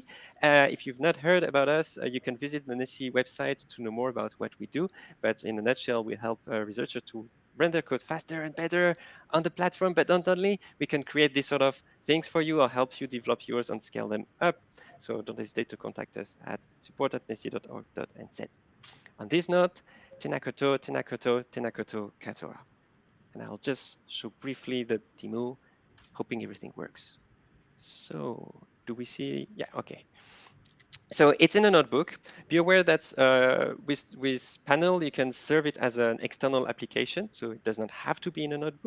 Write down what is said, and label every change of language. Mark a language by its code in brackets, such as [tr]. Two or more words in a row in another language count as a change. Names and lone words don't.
[en] If you've not heard about us, you can visit the NESI website to know more about what we do. But in a nutshell, we help researchers to render code faster and better on the platform. But not only, we can create these sort of things for you or help you develop yours and scale them up. So don't hesitate to contact us at support@nesi.org.nz. On this note, [mi] tēnā koutou, tēnā koutou, tēnā koutou katoa. [en] And I'll just show briefly the demo, hoping everything works. So do we see? Yeah, okay. So it's in a notebook. Be aware that with Panel, you can serve it as an external application, so it does not have to be in a notebook.